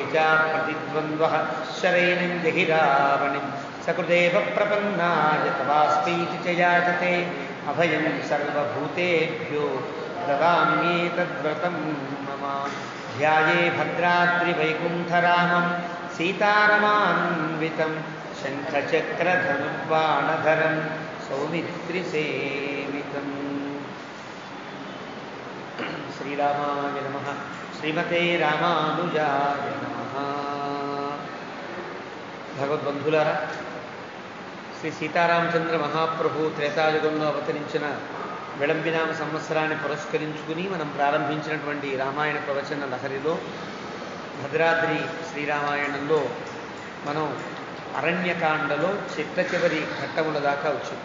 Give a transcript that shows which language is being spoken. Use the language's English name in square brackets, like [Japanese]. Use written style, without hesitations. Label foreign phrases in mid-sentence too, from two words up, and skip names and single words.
[Sanskrit] च प्रतिद्वन्द्वः शरैनं जहि रावणिं सकृदेव प्रपन्नाय तवास्मीति च याचते अभयं सर्वभूतेभ्यो ददाम्येतद्व्रतं मम ध्याये भद्राद्रिवैकुण्ठरामं सीतारमान्वितं शङ्खचक्रधनुर्बाणधरं सौमित्रिसेवितम् श्रीरामाय नमः श्रीमते रामानुजाय नमः [Telugu] భగవద్బంధులారా శ్రీ సీతారామచంద్ర మహాప్రభు త్రేతాయుగంలో అవతరించిన విళంబినామ సంవత్సరాన్ని పురస్కరించుకుని మనం ప్రారంభించినటువంటి రామాయణ ప్రవచన లహరిలో భద్రాద్రి శ్రీరామాయణంలో మనం అరణ్యకాండలో చిట్ట చివరి ఘట్టముల దాకా వచ్చింది.